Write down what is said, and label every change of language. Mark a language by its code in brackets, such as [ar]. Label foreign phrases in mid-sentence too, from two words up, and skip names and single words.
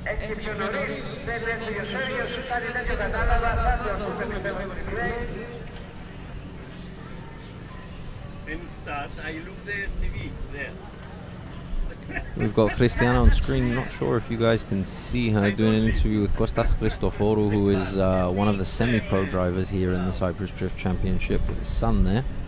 [el] έχει πιο νωρίς, δεν έφυγε ο Σέριος, κάτι τέτοιο κατάλαβα, θα το ακούσετε πιστεύω στο replay. [en] And start, I look the TV there. We've got Christiana on screen. Not sure if you guys can see her doing an interview with Kostas Christoforou, who is one of the semi-pro drivers here in the Cyprus Drift Championship, with his son there.